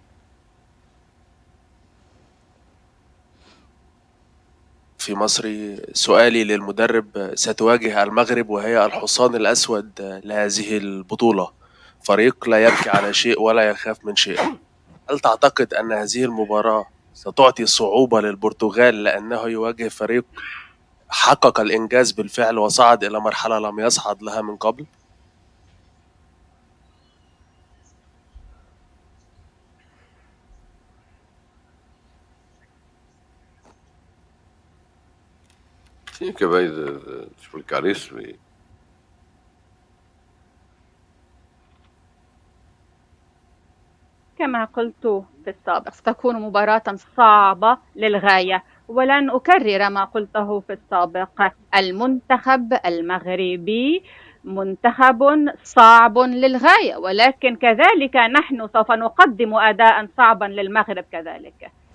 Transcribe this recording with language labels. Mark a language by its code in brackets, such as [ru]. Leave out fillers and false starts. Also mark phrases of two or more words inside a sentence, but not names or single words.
[ar] في مصري سؤالي للمدرب: ستواجه المغرب وهي الحصان الأسود لهذه البطولة، فريق لا يبكي على شيء ولا يخاف من شيء. هل تعتقد أن هذه المباراة ستعطي صعوبة للبرتغال لأنه يواجه فريق حقق الإنجاز بالفعل وصعد إلى مرحلة لم يصعد لها من قبل؟ [pt] Sim, acabei de explicar isso e [ar] كما قلت في السابق ستكون مباراة صعبة للغاية، ولن أكرر ما قلته في السابق. المنتخب المغربي منتخب صعب للغاية، ولكن كذلك نحن سوف نقدم أداء صعبا للمغرب كذلك.